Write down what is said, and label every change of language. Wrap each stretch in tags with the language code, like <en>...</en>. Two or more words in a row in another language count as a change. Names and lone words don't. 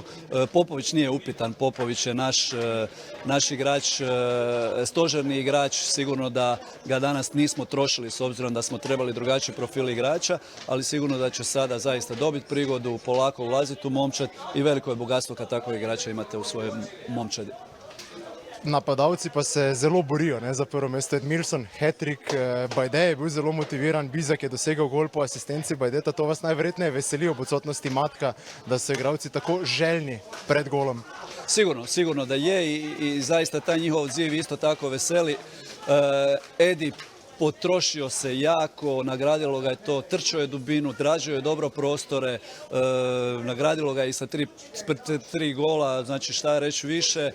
<hr>Popović nije upitan, Popović je naš igrač, stožerni igrač, sigurno da ga danas nismo trošili s obzirom da smo trebali drugačiji profil igrača, ali sigurno da će sada zaista dobiti prigodu, polako ulaziti u momčad i veliko je bogatstvo kad takvog igrača imate u svojoj momčadi.</hr> <sl>Napadalci pa se zelo borijo za prvo mesto. Edmilson, hat-trick, Bajde je bil zelo motiviran, Bizak je dosegel gol po asistenci Bajdeta. To vas najverjetneje veseli ob odsotnosti Matka, da so igralci tako željni pred golom.</sl> <hr>Sigurno da je i zaista taj njihov odziv isto tako veseli. Edi potrošio se jako, nagradilo ga je to, trčao je dubinu, tražio je dobro prostore, nagradilo ga je i sa tri gola, znači šta reći više.</hr>